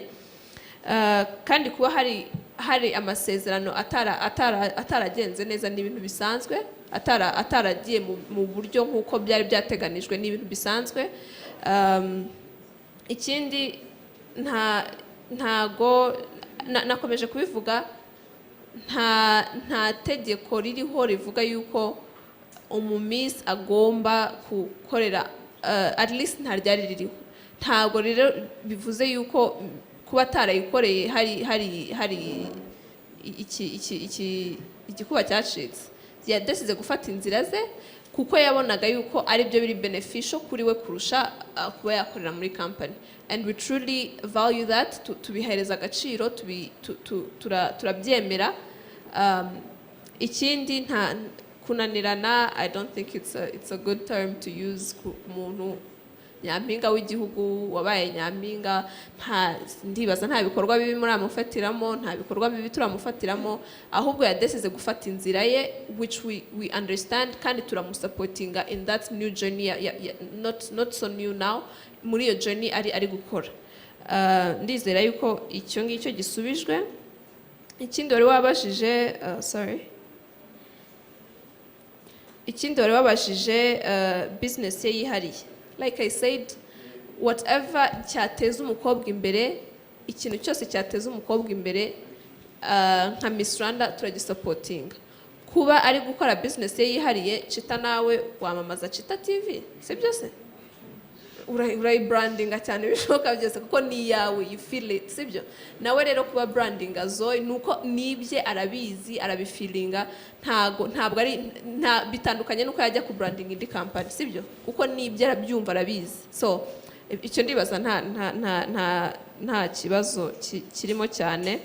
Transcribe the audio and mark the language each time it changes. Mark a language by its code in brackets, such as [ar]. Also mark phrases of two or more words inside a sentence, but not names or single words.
[rw] Kandi kuba hari amasezerano ataragenze neza ni ibintu bisanzwe, ataragiye mu buryo nk'uko byari byateganijwe ni ibintu bisanzwe. Ikindi ntago nakomeje kubivuga, nta tegeko ririho rivuga yuko Miss agomba gukorera, [en] at least [rw] nta ryari ririho. Ntago rero bivuze yuko kuba atarayikoreye hari igikuba cyacitse. Yadesize gufata inzira ze kuko yabonaga yuko ari byo biri beneficial kuri we kurusha kuba yakorera muri company, [en] and we truly value that. [rw] Tubihereza agaciro, turabyemera. Ikindi nta kunanirana, [en] I don't think it's a good term to use [rw] ku muntu nyampinga w'igihugu wabaye nyampinga. Ndibaza nta bikorwa bibi muri amufatiramo, nta bikorwa bibi turamufatiramo, ahubwo yadesize gufata inzira ye, [en] which we understand, [rw] kandi turamusupportinga [en] in that new journey, not so new now, [rw] muri iyo journey ari gukora. Ndizera yuko icyo ngicyo gisubijwe. Ikindi wari wabashije business ye yihariye. [en] Like I said, whatever [rw] cyateza umukobwa imbere, ikintu cyose cyateza umukobwa imbere, nka Miss Rwanda turagisupportinga. Kuba ari gukora business ye yihariye, Chita nawe wamamaza Chita TV, si byose? Urayibrandinga cyane bishoboka byose kuko ni yawe, [en] you feel it, [rw] sibyo? Nawe rero kuba brandinga Zoe nuko nibye arabizi, arabifeelinga, ntabwo ari bitandukanye nuko yajya ku branding indi company, sibyo? Kuko nibye arabyumva, arabizi. So icyo ndibaza nta kibazo kirimo cyane.